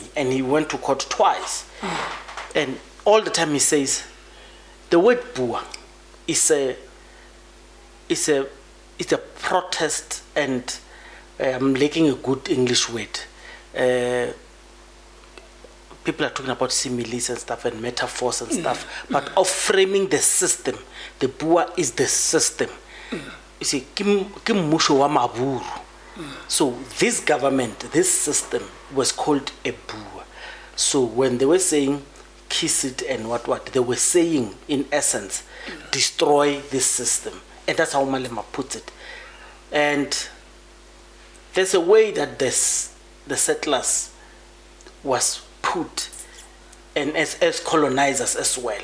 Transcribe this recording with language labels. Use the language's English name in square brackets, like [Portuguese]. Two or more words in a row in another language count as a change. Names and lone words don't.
[English] And he went to court twice. And all the time he says, the word Boer is a protest, and I'm lacking a good English word. People are talking about similes and stuff and metaphors and stuff, but of framing the system. The Boer is the system. You see, [Southern Sotho] ke mmusho wa maburu. [English] So this government, this system was called a Boer. So when they were saying kiss it and what, they were saying in essence, destroy this system. And that's how Malema puts it. And there's a way that the settlers was put, and as colonizers as well.